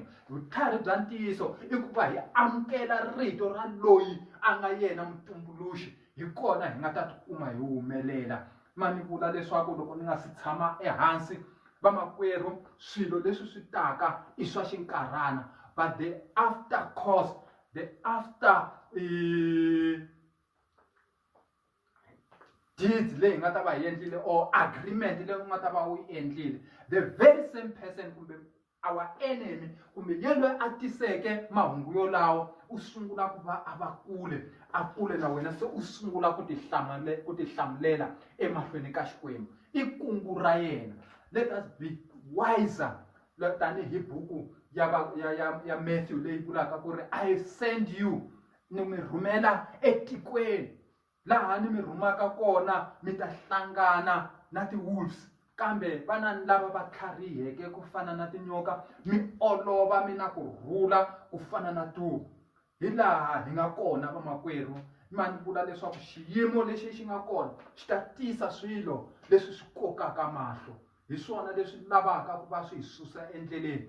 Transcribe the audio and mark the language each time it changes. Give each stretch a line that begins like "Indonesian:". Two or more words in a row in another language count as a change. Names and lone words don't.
Tsonga: Vutlhari bya ntiyiso i ku va hi amukela rito ra loyi a nga yena mutumbuluxi, hi kona hi nga ta tikuma hi humelela. Ma ni vula leswaku loko ni nga si tshama ehansi vamakwerhu swilo leswi swi taka i swa xinkarhana,
English: but the after course, the after
Tsonga: deeds leyi nga ta va hi endlile or agreement leyi nga ta va u yi endlile,
English: the very same person
Tsonga: kumbe
English: our enemy
Tsonga: kumbe yena loyi a tiseke mahungu yolawo u sungula ku va a va kule na wena, se u sungula ku tihlamulela emahlweni ka Xikwembu. I kungu ra yena.
English: Let us be wiser.
Tsonga: Tanihi buku ya Matthew leyi vulaka ku ri
English: I send you,
Tsonga: ni mi rhumela etikweni laha ni mi rhumaka kona mi ta hlangana na ti-wolves, kambe vanani lava va tlhariheke ku fana na tinyoka, mi olova mi na kurhula ku fana na tuva. Hi laha hi nga kona vamakwerhu. Ma ni vula leswaku xiyimo lexi xi nga kona xi ta tisa swilo leswi swi kokaka mahlo, hi swona leswi lavaka ku va swi hi susa endleleni.